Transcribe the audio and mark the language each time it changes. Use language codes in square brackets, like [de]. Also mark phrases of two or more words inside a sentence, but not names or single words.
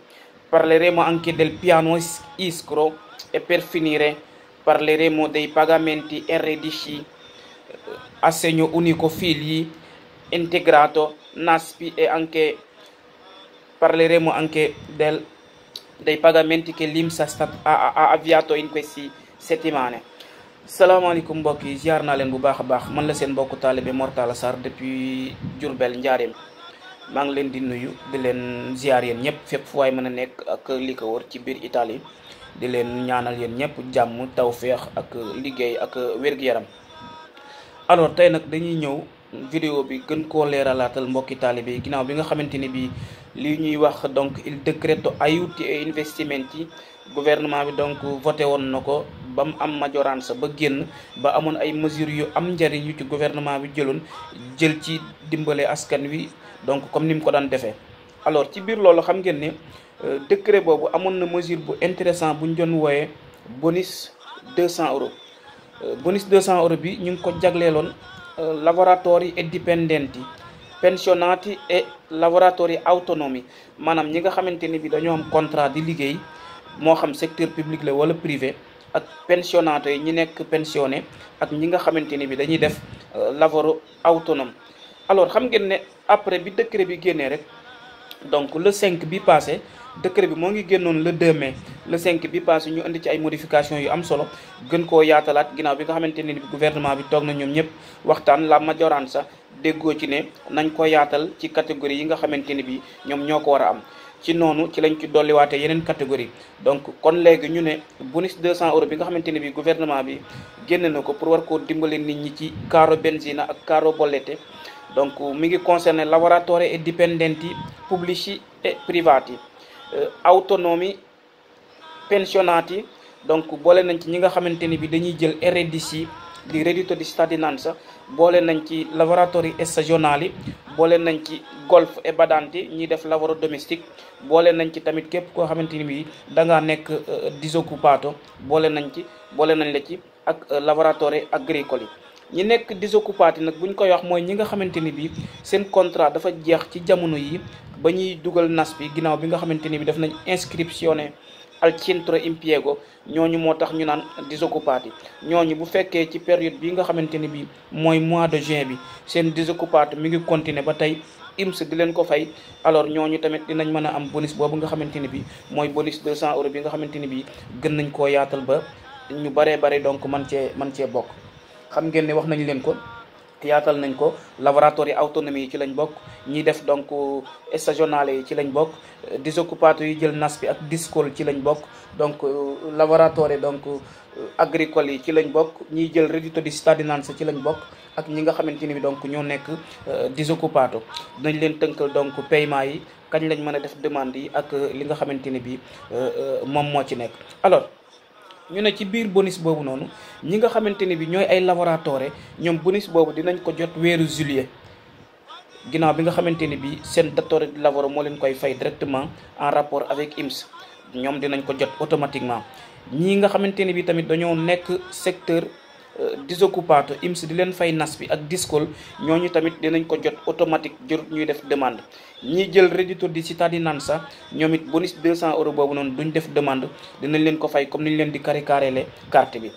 [it] Parleremo anche del piano Iskro e per finire parleremo dei pagamenti RDC, assegno unico figli, integrato, NASPI e anche parleremo anche dei pagamenti che l'INPS ha avviato in queste settimane. [wo] Salaamaaleykum mbokk yi, ziar naa leen bu baax a baax. Man la seen mbokku taalibe Mor Talla Sarr depuis Diourbel Njaareem. maa ngi leen di nuyu di leen ziar yéen ñëpp fépp fu waay mën a nekk ak li ko wër ci biir Italie, di leen ñaanal yéen ñëpp jàmm, tawféex ak liggéey ak wér-gu-yaram. Alors tey nag dañuy ñëw vidéo bi gën koo leeralaatal mbokki taalibe yi ginnaaw bi nga xamante ni bii li ñuy wax donc [it] il decreto aiuti e investimenti [wo] gouvernement bi donc voté woon na ko ba mu am maggioranza ba génn, ba amoon ay mesures yu am njariñ yu ci gouvernement bi jël ci dimbale askan wi, donc comme ni mu ko daan defee. alors ci biir loolu xam ngeen ne décret boobu amoon na mesure bu intéressant bu ñu doon wooyee bonus 200 euros. Bonus 200 euros bi ñu ngi ko jagleeloon lavoratori e dipendenti, pensionati e lavoratori autonomi, maanaam ñi nga xamante ni bi dañoo am contrat di liggéey moo xam [fr] secteur public [wo] la wala privé, ak pensionnato yi ñi nekk pensionné, ak ñi nga xamante ni bi dañuy def [it] lavoro autonome. [wo] alors xam ngeen ne après bi décret bi génnee rek, donc le 5 bi passé, décret bi moo ngi génnoon [fr] le 2 mai, [wo] le 5 bi passé ñu indi ci ay modifications yu am solo gën koo yaatalaat ginnaaw bi nga xamante ne bi gouvernement bi toog na ñoom ñëpp waxtaan [it] la maggioranza [wo] déggoo ci ne nañ ko yaatal ci catégorie yi nga xamante ni bi ñoom ñoo ko war a am. ci noonu ci lañ ci dolliwaatee yeneen catégorie, donc kon léegi ñu ne bonus 200 euros bi nga xamante ne bi gouvernement bi génn na ko pour war koo dimbale nit ñi ci [it] caro benzina [wo] ak [it] caro bollette, [wo] donc mi ngi concerné [it] lavoratori e dipendenti pubblici e privati, autonomi, [wo] pensionati, donc boole nañ ci ñi nga xamante ni bi dañuy jël RDC di [it] reddito di cittadinanza, [wo] boole nañ ci [it] lavoratori stagionali, [wo] boole nañ ci [it] golf e badanti [wo] ñi def [it] lavoro domestique, [wo] boole nañ ci tamit képp koo xamante ni bi da ngaa nekk disoccupato, boole nañ la ci ak [it] lavoratori agricoli. [wo] ñi nekk disoccupati nag bu ñu koy wax mooy ñi nga xamante ni bi seen contrat dafa jeex ci jamono yi ba ñuy dugal NASPI ginnaaw bi nga xamante ni bi def nañ [it] inscrizione al centro impiego, [wo] ñooñu moo tax ñu naan disoccupati. ñooñu bu fekkee ci période bi nga xamante ni bi mooy [fr] mois de juin [wo] bi seen disoccupati mi ngi continuer ba tey INPS di leen ko fay, alors ñooñu tamit dinañ mën a am bonus boobu nga xamante ni bi mooy bonus 200 euros bi nga xamante ni bi gën nañ koo yaatal ba ñu baree bare donc man cee bokk. xam ngeen ne wax nañ leen ko yaatal nañ ko. [it] Lavoratori autonomie [wo] yi ci lañ bokk, ñi def donc stagionale yi ci lañ bokk, disoccupato yi jël nas bi ak discol ci lañ bokk, donc lavoratori donc agricole yi ci lañ bokk, ñiy jël [it] reddito di cittadinanza [wo] ci lañ bokk, ak ñi nga xamante ni bi donc ñoo nekk disoccupato. dinañ leen tënkal donc paiement yi, kañ lañ mën a def demande yi ak li nga xamante ni bi moom moo ci nekk. Alors ñu ne ci biir bonus boobu noonu ñi nga xamante ni bi ñooy ay lavoratori ñoom bonus boobu dinañ ko jot weeru juillet, ginnaaw bi nga xamante ni bi seen [it] datore di lavoro [wo] moo leen koy fay [fr] directement en rapport avec INPS, [wo] ñoom dinañ ko jot automatiquement. ñii nga xamante ni bi tamit dañoo nekk secteur disoccupato, INPS di leen fay nas bi ak discol, ñooñu tamit dinañ ko jot automatique, jur ñuy def demande. ñi jël [it] reddito di cittadinanza [wo] ñoom it bonus 200 euros boobu noonu duñ def demande, dinañ leen ko fay comme niñ leen di caricarele carte bi.